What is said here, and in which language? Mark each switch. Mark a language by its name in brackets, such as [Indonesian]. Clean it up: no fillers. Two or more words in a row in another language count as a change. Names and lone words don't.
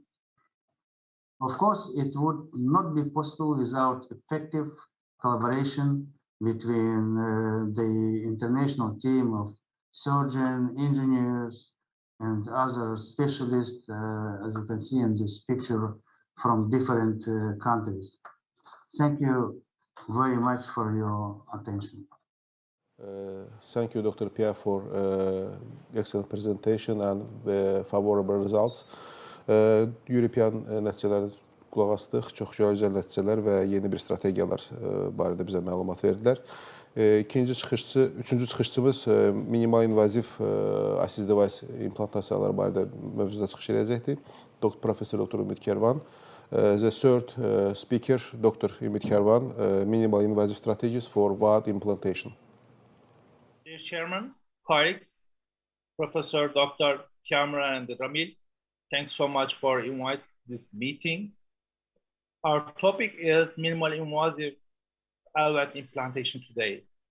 [English] Of course, it would not be possible without effective collaboration between the international team of surgeons, engineers, and other specialists, as you can see in this picture, from different countries. Thank you very much for your attention. Thank you, Dr. Pierre, for excellent presentation and favorable results. [Azerbaijani] European nəticələri qulaq asdıq, çox gözəl nəticələr və yeni bir strategiyalar barədə bizə məlumat verdilər. Üçüncü çıxışçımız minimal invaziv [English] assist device [Azerbaijani] implantasiyaları barədə mövzuda çıxış edəcəkdir. Professor Dr. Ümid Kervan. [English] The third speaker, Dr. Ümit Kervan, minimal invasive strategies for VAD implantation. Dear Chairman, colleagues, Professor Dr. Kamra and Ramil, thanks so much for inviting this meeting. Our topic is minimal invasive LVAD implantation today.